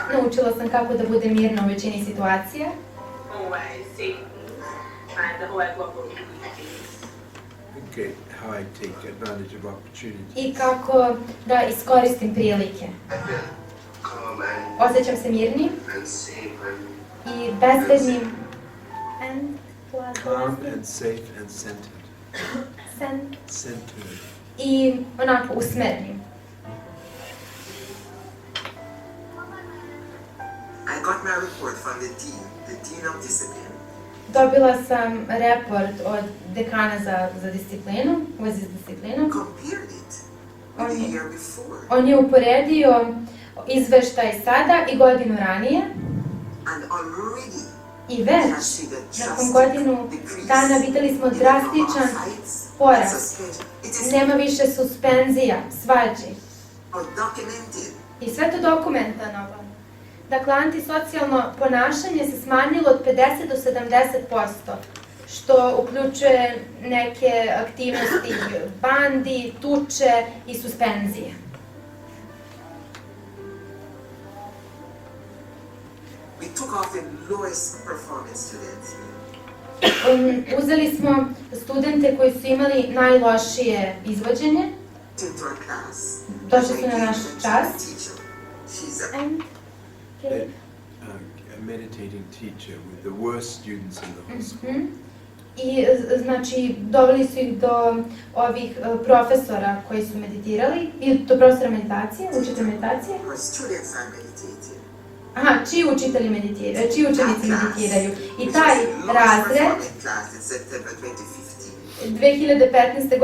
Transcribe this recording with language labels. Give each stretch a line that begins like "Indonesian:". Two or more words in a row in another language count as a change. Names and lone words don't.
Serbian: naučila sam kako da budem mirna u većini situacija.
English: How I think and how I go about doing things. Okay, how I take advantage of opportunity.
Serbian: I kako da iskoristim prilike.
English: Calm and
Serbian: Osjećam se mirnim
English: safe
Serbian: i bezbednim.
English: Calm and safe and centered. Centered.
Serbian: I onako usmerenim.
English: I got my report from the dean of discipline.
Serbian: Dobila sam report od dekana za disciplinu, u vezi s disciplinom.
English: Compared it with the year before.
Serbian: On je uporedio izveštaj sada i godinu ranije.
English: And already
Serbian: I već, nakon godinu dana videli smo drastičan porast. Nema više suspenzija, svađi. I sve to dokumentovano. Dakle, antisocijalno ponašanje se smanjilo od 50 do 70%, što uključuje neke aktivnosti bandi, tuče i suspenzije.
English: We took off the lowest performing students.
Serbian: Uzeli smo studente koji su imali najlošije izvođenje. Došli su na naš čas.
English: A meditating teacher with the worst students in the whole school.
Serbian: I znači doveli su ih do ovih profesora koji su meditirali, i do profesora meditacije, učitelja meditacije. Aha, čiji učitelji meditiraju, čiji učenici meditiraju. I taj razred 2015.